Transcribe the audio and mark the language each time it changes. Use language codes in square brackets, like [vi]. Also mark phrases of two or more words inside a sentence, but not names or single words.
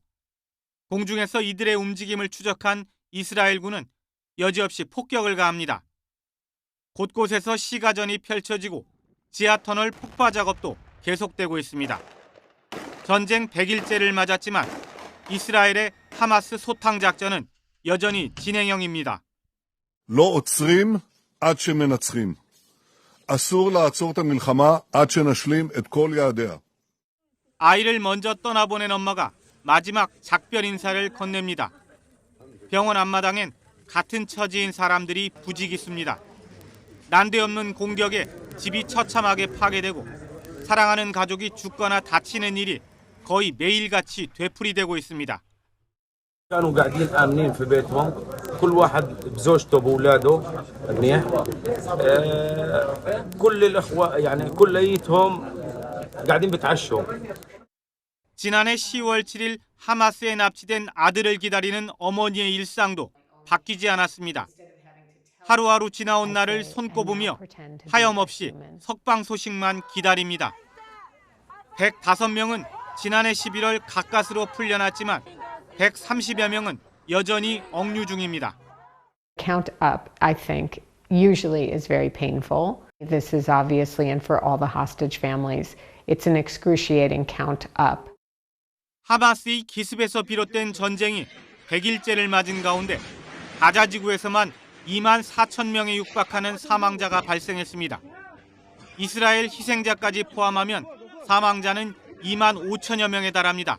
[ko] 공중에서 이들의 움직임을 추적한 이스라엘군은 여지없이 폭격을 가합니다. 곳곳에서 시가전이 펼쳐지고 지하터널 폭파 작업도 계속되고 있습니다. 전쟁 100일째를 맞았지만 이스라엘의 하마스 소탕 작전은 여전히 진행형입니다. [he] לא עוצרים עד שמנצחים. אסור לעצור את המלחמה עד שנשלים את כל יעדיה. [ko] 아이를 먼저 떠나보낸 엄마가 마지막 작별 인사를 건넵니다. 병원 앞마당엔 같은 처지인 사람들이 부지기수입니다. 난데없는 공격에 집이 처참하게 파괴되고 사랑하는 가족이 죽거나 다치는 일이 거의 매일같이 되풀이되고 있습니다. [ar] كانوا قاعدين آمنين في بيتهم كل واحد بزوجته بأولاده منيح كل الإخوة يعني كليتهم قاعدين بتعشوا. [ko] 지난해 10월 7일 하마스에 납치된 아들을 기다리는 어머니의 일상도 바뀌지 않았습니다. 하루하루 지나온 날을 손꼽으며 하염없이 석방 소식만 기다립니다. 105명은 지난해 11월 가까스로 풀려났지만 130여 명은 여전히 억류 중입니다. [en] Count up, I think, usually is very painful. This is obviously, and for all the hostage families, it's an excruciating count up. [ko] 하마스의 기습에서 비롯된 전쟁이 100일째를 맞은 가운데 가자지구에서만 2만 4천 명에 육박하는 사망자가 발생했습니다. 이스라엘 희생자까지 포함하면 사망자는 2만 5천여 명에 달합니다.